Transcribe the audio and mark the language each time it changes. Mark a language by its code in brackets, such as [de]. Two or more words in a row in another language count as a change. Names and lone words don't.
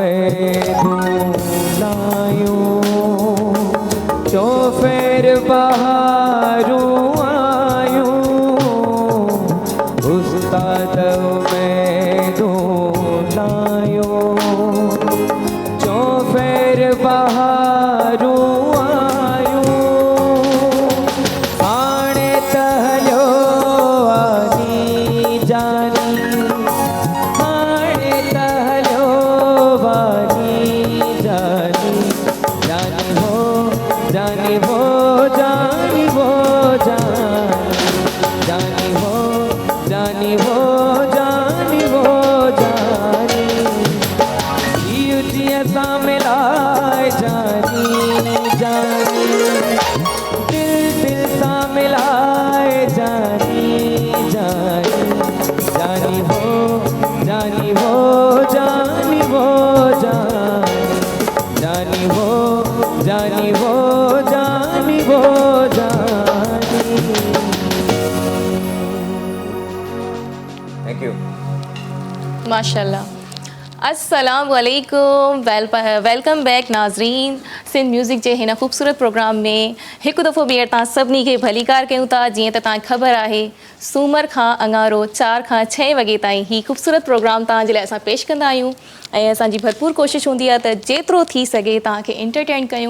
[sd] में धुलायूं जो फेर बहारूं आयूं उस्ताद में धुलायूं जो फेर बहारूं आयूं हाणे तहलियो आनी जानी हाणे तहलियो वानी जानी जानी हो जानी हो जानी हो जानी हो जानी हो जानी हो जानी जिया सा मिलाए जानी जानी दिल दिल सा मिलाए जानी जानी जानी हो जानी हो जानी हो जानी हो जानी हो जानी हो जानी। [en] Thank you. [ar] माशाल्लाह। السلام عليكم, [en] welcome back [sd] नाज़रीन सिंध म्यूज़िक जे हिन ख़ूबसूरत प्रोग्राम में हिकु दफ़ो ॿीहर तव्हां सभिनी खे भलीकार कयूं था। जीअं त तव्हांखे ख़बर आहे सूमर खां अंगारो 4 खां 6 वॻे ताईं ही ख़ूबसूरत प्रोग्राम तव्हांजे लाइ असां पेश कंदा आहियूं ऐं असांजी भरपूर कोशिशि हूंदी आहे त जेतिरो थी सघे तव्हांखे एंटरटेन कयूं।